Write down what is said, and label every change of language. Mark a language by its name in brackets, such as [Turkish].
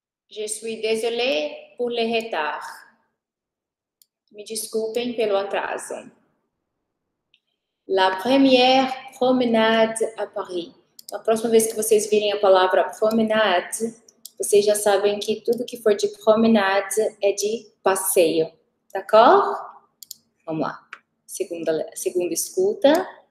[French] Je suis désolée pour le retard. [Portuguese] Me desculpem pelo atraso. [French] La première promenade à Paris. [Portuguese] A próxima vez que vocês virem a palavra promenade, vocês já sabem que tudo que for de promenade é de passeio. D'accord? Vamos lá. Segunda escuta.